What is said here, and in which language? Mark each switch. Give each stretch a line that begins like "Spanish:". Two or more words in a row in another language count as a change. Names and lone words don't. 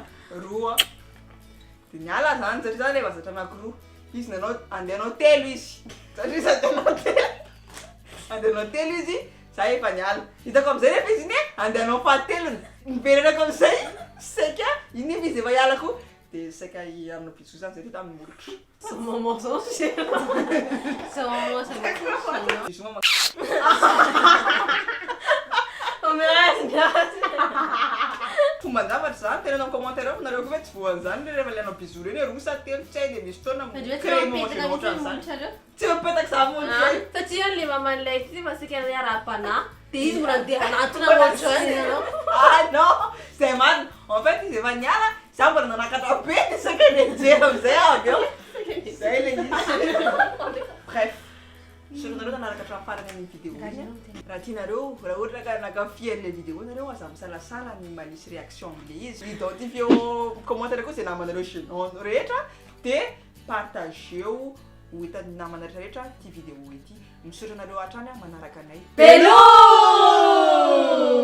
Malagasy: roa de niala zany satria zany le vazatra anankiroa izy nanao andehanao telo izy satria izy andehanao telo izy za efa niala hitako am'izay rehefa izy iny andehanao fahatelony miperenako am'izay saika iny efa izy efa ialako de saika aminao bisou zany zay tamin'ny molotra
French: Son maman son chien. Son maman c'est le chien. bisou mama Oh mais
Malagasy: fomba zavatra zany tena nao commentaire ao nareo koa hoe tsy voany zany rehefa le anao bisou reny hoe roa sa telo tsy hay de misy fotoana
French: tu veux faire un peu de
Malagasy: ohatran'izany
French: musique,
Malagasy: tsy mipetaka za mony zay satria le maman'ilay ty masika miara-pana de izy mbola andeha anatona ohatrany ianao.
French: ah non
Malagasy: zay marina
French: en fait
Malagasy: izy efa niala za mbola nanakatra be ny sakanenjery am'izay avy eo zay le izy bref soronareo nanaraka hatramin'ny farany amin'ny vidéo izy raha tianareo raha ohatra ka nakafian'le vidéo nareo aza misalasala ny manisy réaction am'le izy identifie eo commentaire koa zay namanareo gênant rehetra de partageo ho hitan'ny namana rehetrarehetra ty vidéo ity misaotra anareo hatrany manaraka anay